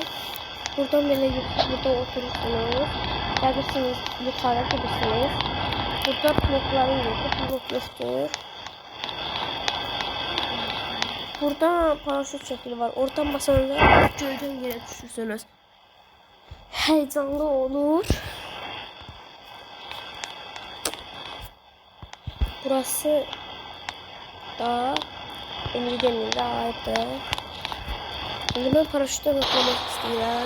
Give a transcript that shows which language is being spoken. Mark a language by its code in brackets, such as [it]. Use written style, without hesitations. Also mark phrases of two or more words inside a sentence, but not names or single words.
[az] Buradan belə burada oturursunuz. Gəlirsiniz, yuxarı gedirsiniz. Burada blokların yeri, blok yoxdur. Burada paraşüt şəkli var. Oradan basanda göydən yerə düşürsünüz. [tr] Heyecanlı olur. Burası da Emir'e aittir. Şimdi ben paraşütten atlamak istiyorum.